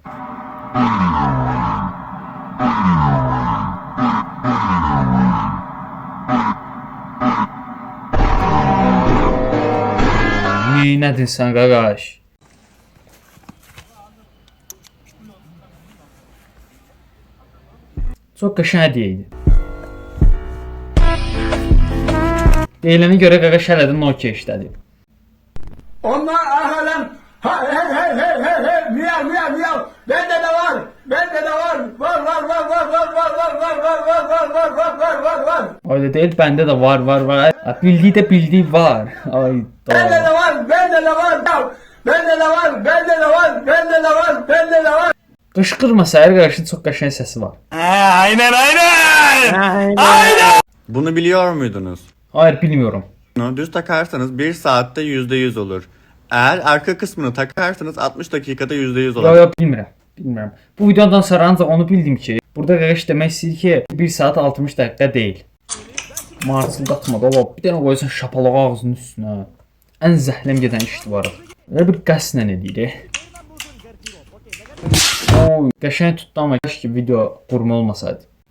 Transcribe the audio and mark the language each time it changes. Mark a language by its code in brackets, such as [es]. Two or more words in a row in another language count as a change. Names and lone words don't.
[az] Neynədin sən qardaş? Çox qəşəng hədiyyə idi. Deyilənə görə qardaş hələ də Nokia işlədir. [tr] Onlar arkadan hey miyav. Bende de var. Var. Öyle değil, bende de var. Bildiği de bildiği var. Ay Bende de var. [az] Qışqırmasa hər qarşı çox qəşəng səsi var. [tr] Aynen. Bunu biliyor muydunuz? Hayır, bilmiyorum. Düz takarsanız 1 saatte %100 olur. Eğer arka kısmını takarsanız 60 dakikada %100 olur. [az] Yo, bilmirəm. Bu videodan sonra ancaq onu bildim ki, burada qardaş demək istəyir ki, 1 saat 60 dəqiqə deyil. Marçıldatma da, bir dənə qoysan şapalağı ağzının üstünə. Ən zəhləm gedən işdir var. Elə bir qəsdən edir. Oy, qəşəng tutdu amma ki video qurma olmasaydı.